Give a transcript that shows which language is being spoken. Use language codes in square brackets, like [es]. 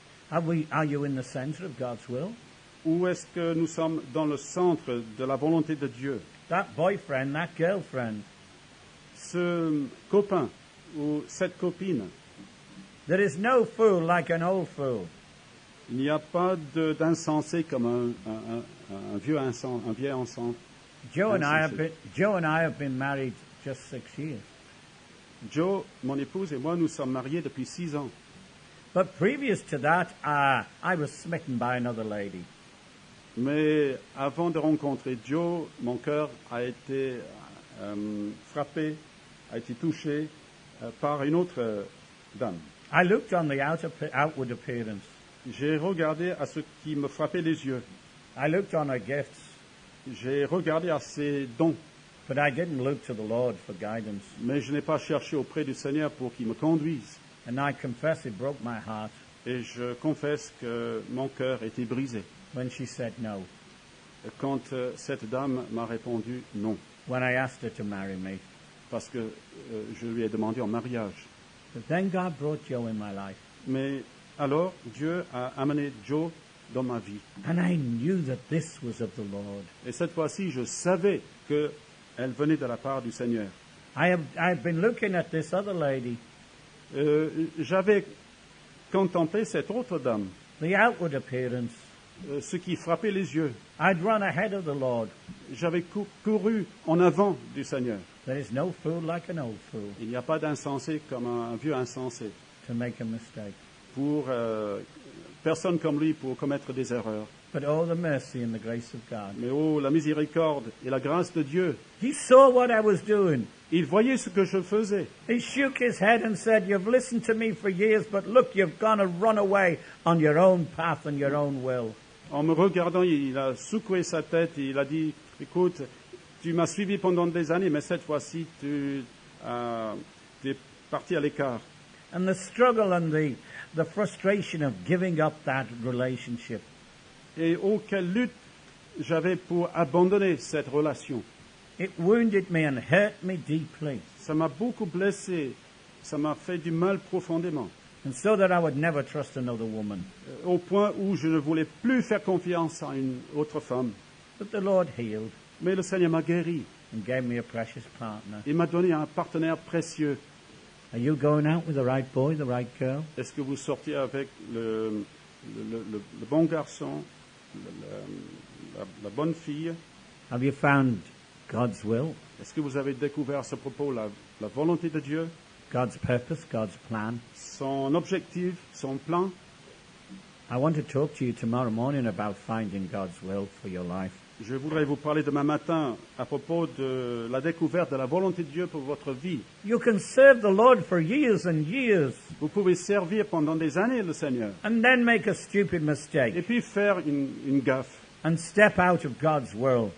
[en] Are you in the center of God's will? [fr] Ou est-ce que nous sommes dans le centre de la volonté de Dieu? [en] That boyfriend, that girlfriend, [fr] Ce copain ou cette copine, [en] there is no fool like an old fool. [fr] il n'y a pas d'insensé comme un vieux insensé. [en] Joe and I have been married just 6 years. [fr] Joe, mon épouse et moi, nous sommes mariés depuis 6 ans. [en] But previous to that, I was smitten by another lady. [fr] Mais avant de rencontrer Joe, mon cœur a été frappé, a été touché par une autre dame. [en] I looked on the outward appearance. [fr] J'ai regardé à ce qui me frappait les yeux. [en] I looked on her gifts, [fr] J'ai regardé à ses dons, [en] but I didn't look to the Lord for guidance. [fr] mais je n'ai pas cherché auprès du Seigneur pour qu'il me conduise. [en] And I confess it broke my heart [fr] Et je confesse que mon cœur était brisé [en] when she said no, [fr] quand cette dame m'a répondu non, [en] when I asked her to marry me. [fr] parce que je lui ai demandé en mariage. [en] But then God brought Joe in my life. [fr] Mais alors, Dieu a amené Joe dans ma vie. [en] And I knew that this was of the Lord. [fr] Et cette fois-ci, je savais qu'elle venait de la part du Seigneur. [en] I've been looking at this other lady, [fr] J'avais contemplé cette autre dame, [en] the outward appearance. [fr] ce qui frappait les yeux. [en] I'd run ahead of the Lord. [fr] J'avais couru en avant du Seigneur. [en] There is no fool like an old fool [fr] Il n'y a pas d'insensé comme un vieux insensé. [en] to make a mistake. [fr] Pour personne comme lui pour commettre des erreurs. [en] But oh, the mercy and the grace of God. [fr] Mais oh, la miséricorde et la grâce de Dieu. [en] He saw what I was doing. [fr] Il voyait ce que je faisais. [en] He shook his head and said, "You've listened to me for years, but look, you've gone and run away on your own path and your own will." [fr] En me regardant, il a secoué sa tête et il a dit, écoute, tu m'as suivi pendant des années, mais cette fois-ci, tu es parti à l'écart. [en] And the struggle and the frustration of giving up that relationship. [fr] Et oh, quelle lutte j'avais pour abandonner cette relation. [en] It wounded me and hurt me deeply. [fr] Ça m'a beaucoup blessé, ça m'a fait du mal profondément, [en] And so that I would never trust another woman. [fr] au point où je ne voulais plus faire confiance à une autre femme. [en] But the Lord healed [fr] Mais le Seigneur m'a guéri, [en] and gave me a precious partner. [fr] il m'a donné un partenaire précieux. [en] Are you going out with the right boy, the right girl? [fr] Est-ce que vous sortiez avec le bon garçon, la bonne fille? [en] Have you found God's will, [fr] Est-ce que vous avez découvert à ce propos la volonté de Dieu, [en] God's purpose, God's plan? [fr] son objectif, son plan? [en] I want to talk to you tomorrow morning about finding God's will for your life. [fr] Je voudrais vous parler demain matin à propos de la découverte de la volonté de Dieu pour votre vie. [en] You can serve the Lord for years and years [fr] Vous pouvez servir pendant des années le Seigneur [en] and then make a stupid mistake [fr] et puis faire une gaffe [en] and step out of God's world.